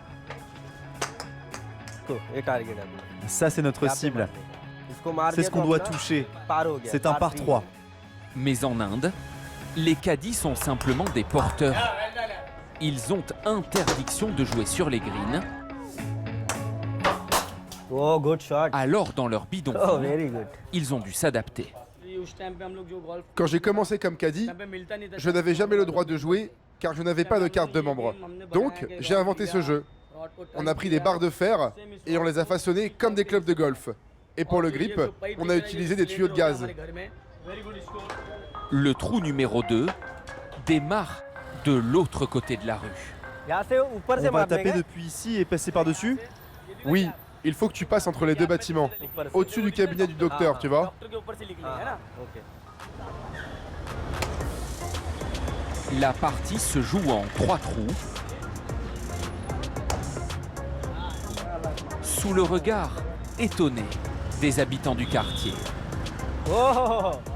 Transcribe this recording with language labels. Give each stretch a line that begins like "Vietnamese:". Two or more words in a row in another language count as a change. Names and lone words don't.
French: Ça, c'est notre cible. C'est ce qu'on doit toucher. C'est un par 3. Mais en Inde, les caddies sont simplement des porteurs. Ils ont interdiction de jouer sur les greens.
English: Oh, good shot.
French: Alors dans leur Oh, bidonville,
English: very good.
French: ils ont dû s'adapter. Quand j'ai commencé comme caddie, je n'avais jamais le droit de jouer car je n'avais pas de carte de membre. Donc, j'ai inventé ce jeu. On a pris des barres de fer et on les a façonnées comme des clubs de golf. Et pour le grip, on a utilisé des tuyaux de gaz. Le trou numéro 2 démarre de l'autre côté de la rue.
Hindi: यहाँ से ऊपर से
French: On va
Hindi: मारने
French: taper
Hindi: का?
French: depuis ici et passer par-dessus. Oui, il faut que tu passes entre les deux bâtiments, au-dessus du cabinet du docteur, tu vois.
Hindi: डॉक्टर के ऊपर से निकलेंगे है ना?
French: Okay. La partie se joue en 3 trous. Sous le regard étonné des habitants du quartier. Oh.